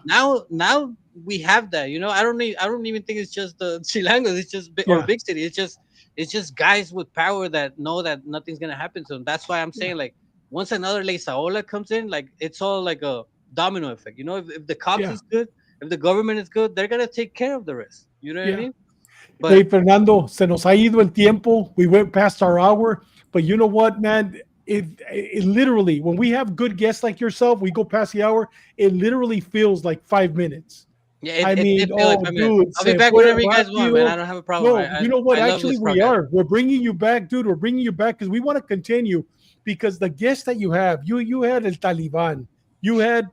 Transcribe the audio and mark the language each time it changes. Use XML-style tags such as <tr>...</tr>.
<en>Now we have that, you know. I don't even think it's just the chilangos. It's just or big city. It's just guys with power that know that nothing's gonna happen to them. That's why I'm saying like once another Ley Saola comes in, like it's all like a domino effect. You know, if the cops is good, if the government is good, they're gonna take care of the rest. You know what I mean? But</en> <es>hey, Fernando, se nos ha ido el tiempo.</es> <en>We went past our hour, but you know what, man? It literally, when we have good guests like yourself, we go past the hour. It literally feels like 5 minutes. Yeah, dude, I'll be back whenever you guys want, man. I don't have a problem. No, you know what? Actually, we are. We're bringing you back, dude. We're bringing you back because we want to continue. Because the guests that you have, you had El Taliban, you had</en>